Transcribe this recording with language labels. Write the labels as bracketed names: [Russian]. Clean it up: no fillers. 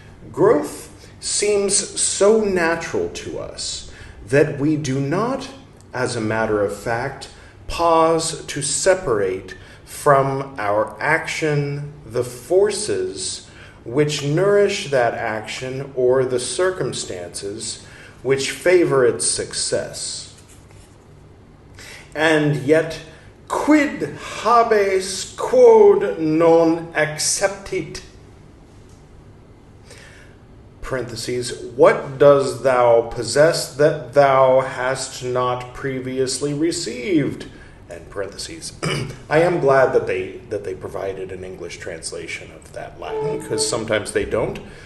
[English] Growth seems so natural to us that we do not, as a matter of fact, pause to separate from our action the forces which nourish that action or the circumstances which favor its success. [Latin] And yet, quid habes quod non acceptit? [English] Parentheses, what does thou possess that thou hast not previously received? And parentheses. I am glad that they provided an English translation of that Latin, because sometimes they don't.